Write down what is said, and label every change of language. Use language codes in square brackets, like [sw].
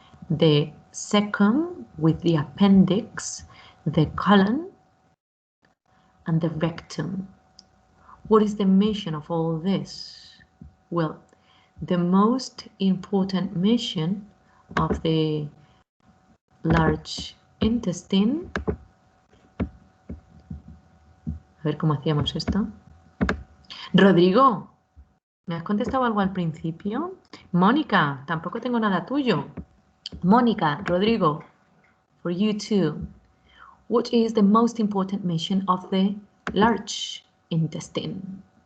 [en] The cecum with the appendix, the colon, and the rectum. What is the mission of all this? Well, the most important mission of the large intestine. [es] A ver cómo hacíamos esto. Rodrigo, ¿me has contestado algo al principio? Mónica, tampoco tengo nada tuyo. [en] Mónica, Rodrigo, for you too. What is the most important mission of the large intestine?